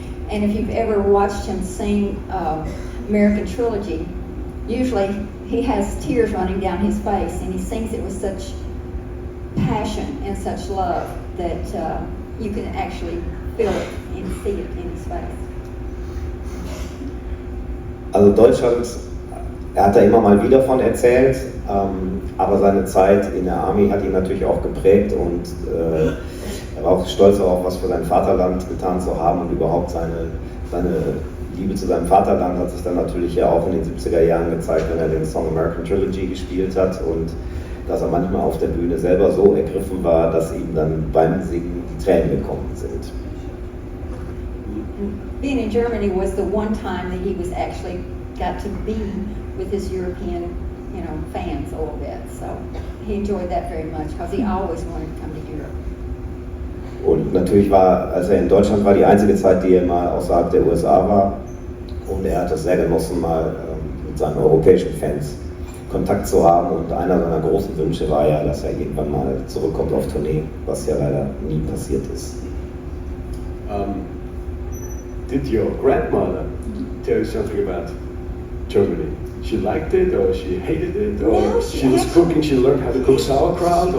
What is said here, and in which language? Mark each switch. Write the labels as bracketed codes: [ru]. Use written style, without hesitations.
[en] And if you've ever watched him sing American Trilogy, usually he has tears running down his face, and he sings it with such passion and such love that you can actually feel it and see it in his face. [de] Also Deutschland, er hat da immer mal wieder von erzählt, aber seine Zeit in der Army hat ihn natürlich auch geprägt, und er war auch stolz darauf, was für sein Vaterland getan zu haben, und überhaupt seine Liebe zu seinem Vaterland hat sich dann natürlich ja auch in den 70er Jahren gezeigt, wenn er den Song American Trilogy gespielt hat, und dass er manchmal auf der Bühne selber so ergriffen war, dass ihm dann beim Singen die Tränen gekommen sind. [en] Being in Germany was the one time that he was actually got to be with his European, fans a little bit. So he enjoyed that very much because he always wanted to come to Europe. [de] Und natürlich war, als er in Deutschland war, die einzige Zeit, die er mal außerhalb der USA war, und er hat es sehr genossen, mal mit seinen europäischen Fans Kontakt zu haben, und einer seiner großen Wünsche war ja, dass er irgendwann mal zurückkommt auf Tournee, was ja leider nie passiert ist. [en] Did your grandmother tell you something about Germany? She liked it, or she hated it, or No, she was cooking, she learned how to cook sauerkraut? Or?